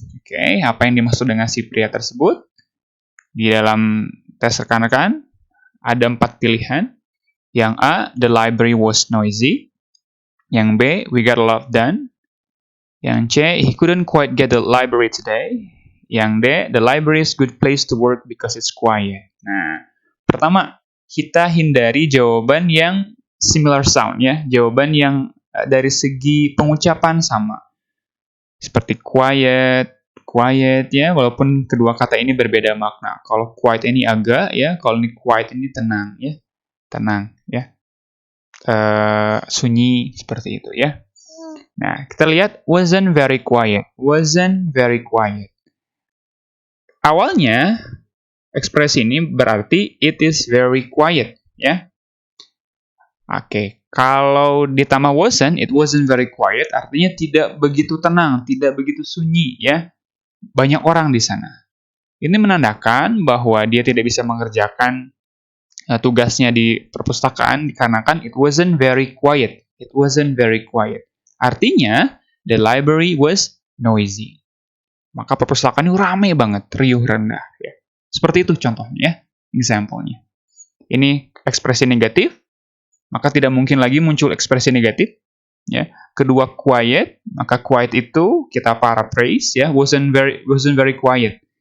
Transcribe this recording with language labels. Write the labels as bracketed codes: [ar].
[id] Oke, apa yang dimaksud dengan si pria tersebut? Di dalam tes rekan-rekan, ada 4 pilihan. Yang A, [en] the library was noisy. [id] Yang B, [en] we got a lot done. [id] Yang C, [en] he couldn't quite get the library today. [id] Yang D, [en] the library is a good place to work because it's quiet. [id] Nah, pertama, kita hindari jawaban yang [en] similar sound, [id] ya. Jawaban yang dari segi pengucapan sama. Seperti quiet, ya, walaupun kedua kata ini berbeda makna. Kalau quiet ini agak, ya, kalau ini quiet ini tenang, ya. Tenang, ya. Sunyi, seperti itu, ya. Nah, kita lihat [en] wasn't very quiet. Wasn't very quiet. [id] Awalnya, ekspresi ini berarti [en] it is very quiet, [id] ya. Oke, kalau ditambah wasn't, [en] it wasn't very quiet, [id] artinya tidak begitu tenang, tidak begitu sunyi, ya. Banyak orang di sana. Ini menandakan bahwa dia tidak bisa mengerjakan tugasnya di perpustakaan dikarenakan [en] it wasn't very quiet. It wasn't very quiet. [id] Artinya, [en] the library was noisy. [id] Maka perpustakaan itu ramai banget, riuh rendah. Ya. Seperti itu contohnya, ya. Example-nya. Ini ekspresi negatif, maka tidak mungkin lagi muncul ekspresi negatif. Ya. Kedua quiet, maka quiet itu kita paraphrase, ya, [en] wasn't very quiet.